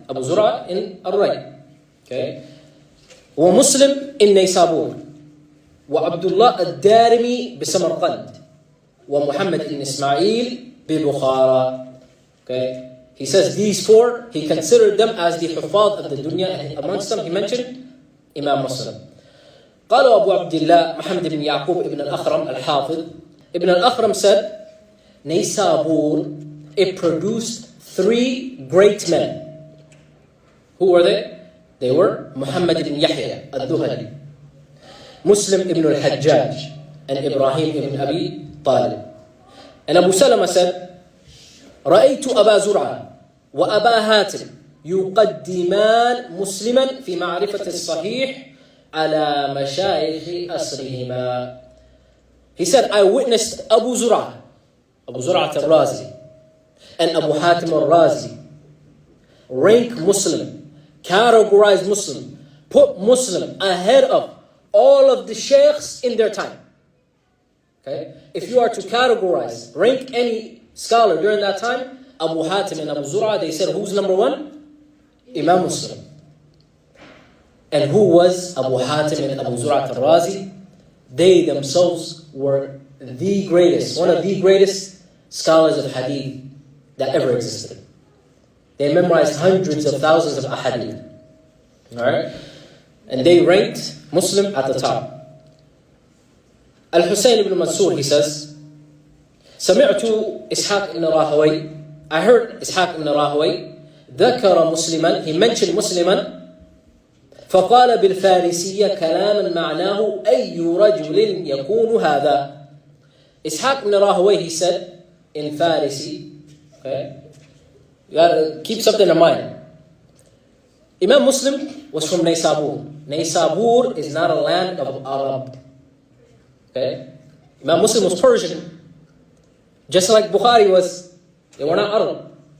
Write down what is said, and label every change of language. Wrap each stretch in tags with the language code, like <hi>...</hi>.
<en>Abu Zur'ah in al-Ray. Okay. Wa Muslim in Naysabur. Wa Abdullah al-Darimi bi-Samarqand. Wa Muhammad ibn Ismail bi-Bukhara. Okay. He says these 4, he considered them as the Hufad of the dunya, and amongst them he mentioned Imam Muslim.</en> <ar>قال أبو عبد الله محمد بن يعقوب ابن الأخرم الحافظ.</ar> <en>Ibn al-Akhram said, Naysabur, it produced 3 great men. Who were they? They were Muhammad ibn Yahya al-Dhahabi, Muslim ibn al-Hajjaj, and Ibrahim ibn Abi Talib. And Abu Salama said,</en> <ar>رأيت أبا زرعة وأبا هاتم يقدمان مسلما في معرفة الصحيح على مشايخ أصرهما.</ar> <en>He said, I witnessed Abu Zur'ah al-Razi, and Abu Hatim al-Razi rank Muslim, categorize Muslim, put Muslim ahead of all of the sheikhs in their time. Okay? If you are to categorize, rank any scholar during that time, Abu Hatim and Abu Zur'ah, they said, who's number 1? Imam Muslim. And who was Abu Hatim and Abu Zur'ah al-Razi? They themselves were the greatest, one of the greatest scholars of hadith that ever existed. They memorized hundreds of thousands of ahadith. Alright? And they ranked Muslim at the top. Al-Husayn ibn Mansur, he says,</en> <ar>سمعت إسحاق</ar> <en>ibn Rahaway. I heard Ishaq ibn Rahaway</en> <ar>ذكر مسلما,</ar> <en>he mentioned</en> <ar>مسلما فقال بالفارسية كلاما معناه أي رجل يكون هذا.</ar> <en>Ishaq ibn Rahaway, he said in Farisi, okay, you gotta keep something in mind. Imam Muslim was from Naysabur. Naysabur is not a land of Arab. Okay? Imam Muslim was Persian. Just like Bukhari was, they were not Arab.</en>